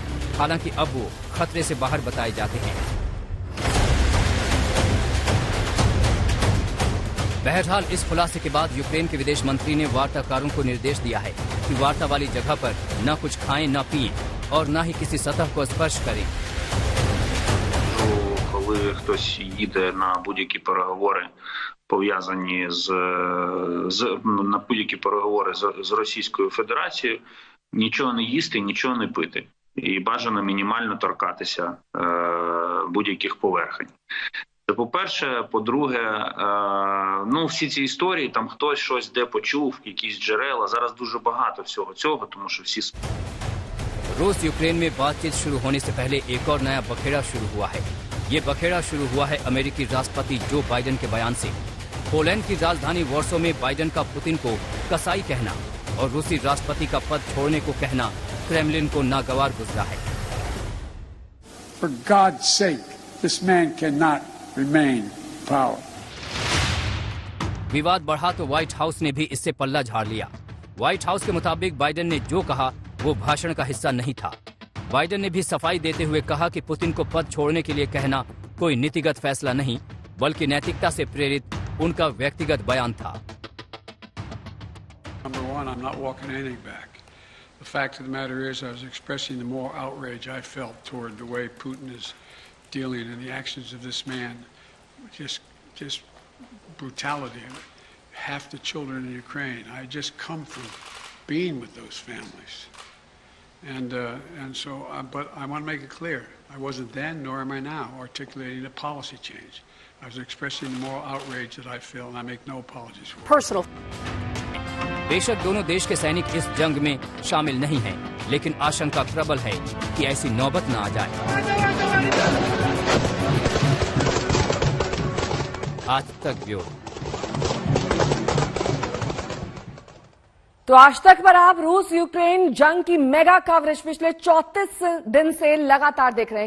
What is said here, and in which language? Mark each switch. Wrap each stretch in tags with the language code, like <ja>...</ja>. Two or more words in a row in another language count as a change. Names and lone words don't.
<hi>हालांकि अब वो खतरे से बाहर बताए जाते हैं। बहरहाल इस खुलासे के बाद यूक्रेन के विदेश मंत्री ने वार्ताकारों को निर्देश दिया है कि वार्ता वाली जगह पर न कुछ खाएं, न पिएं और न ही किसी сطح को स्पर्श करें।</hi> <uk>Коли хтось їде на будь-які переговори, пов'язані на будь-які переговори з Російською Федерацією, нічого не їсти, нічого не пити. І бажано мінімально торкатися будь-яких поверхень. Це по-перше. По-друге, всі ці історії, там хтось щось де почув, якісь джерела, зараз дуже багато всього цього, тому що всі...</uk> <hi>रूस यूक्रेन में बातचीत शुरू होने से पहले एक और नया बखेड़ा शुरू हुआ है। ये बखेड़ा शुरू हुआ है अमेरिकी राष्ट्रपति जो बाइडेन के बयान से। पोलैंड की राजधानी वॉर्सो में बाइडेन का पुतिन को कसाई कहना और रूसी राष्ट्रपति का पद छोड़ने को कहना क्रेमलिन को नागवार गुजरा है।</hi> <en>For God's sake, this man cannot remain in power.</en> <hi>विवाद बढ़ा तो व्हाइट हाउस ने भी इससे पल्ला झाड़ लिया। व्हाइट हाउस के मुताबिक बाइडेन ने जो कहा वो भाषण का हिस्सा नहीं था। बाइडेन ने भी सफाई देते हुए कहा कि पुतिन को पद छोड़ने के लिए कहना कोई नीतिगत फैसला नहीं, बल्कि नैतिकता से प्रेरित उनका व्यक्तिगत बयान था।</hi> <en>Number one, I'm not walking anything back. The fact of the matter is, I was expressing the moral outrage I felt toward the way Putin is dealing and the actions of this man. Just brutality. Half the children in Ukraine. I just come from being with those families. But I want to make it clear, I wasn't then, nor am I now, articulating a policy change. I was expressing the moral outrage that I feel, and I make no apologies for it. Personal.</en> <hi>बेशक दोनों देश के सैनिक इस जंग में शामिल नहीं हैं, लेकिन आशंका प्रबल है कि ऐसी नौबत न आ जाए। आज तक ब्यूरो। तो आज तक पर आप रूस यूक्रेन जंग की मेगा कवरेज पिछले 34 दिन से लगातार देख रहे हैं।</hi>